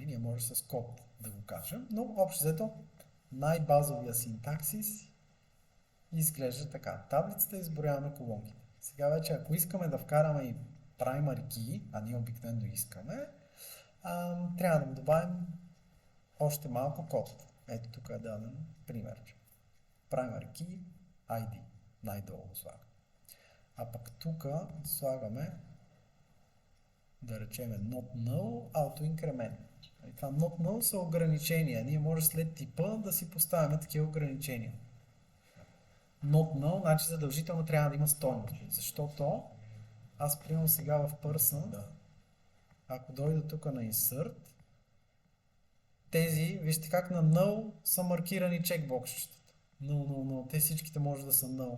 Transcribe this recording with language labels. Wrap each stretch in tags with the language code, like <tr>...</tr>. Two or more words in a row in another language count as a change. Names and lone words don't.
<bg>Ние може с код да го кажем, но общо взето най-базовия синтаксис изглежда така. Таблицата изброяваме колонките. Сега вече, ако искаме да вкараме и</bg> <en>primary key,</en> <bg>а ние обикновено искаме, трябва да му добавим още малко код. Ето тук е даден пример.</bg> <en>Primary key ID.</en> <bg>Най-долу го слагам. А пък тук слагаме, да речем,</bg> <en>not null, auto increment.</en> <bg>И това</bg> <en>not null</en> <bg>са ограничения. Ние може след типа да си поставяме такива ограничения.</bg> <en>Not null,</en> <bg>значи задължително трябва да има стойност. Защото аз приемам сега в person, ако дойда тук на insert, тези, вижте как на null са маркирани чекбоксчетата. Null. Те всичките може да са null.</bg>